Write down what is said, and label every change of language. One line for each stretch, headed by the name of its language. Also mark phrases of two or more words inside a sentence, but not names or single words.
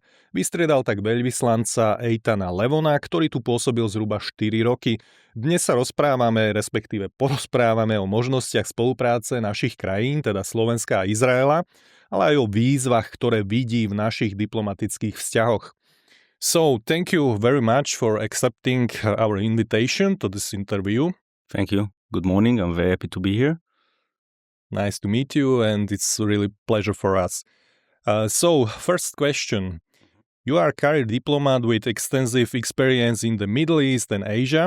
Slovak: Vystriedal tak veľvyslanca Eitana Levona, ktorý tu pôsobil zhruba 4 roky. Dnes sa respektíve porozprávame o možnostiach spolupráce našich krajín, teda Slovenska a Izraela, ale aj o výzvach, ktoré vidí v našich diplomatických vzťahoch.
English: So, thank you very much for accepting our invitation to this interview. Thank you. Good morning. I'm very happy to be here. Nice to meet you, and it's really pleasure for us. So, first question. You are a career diplomat with extensive experience in the Middle East and Asia.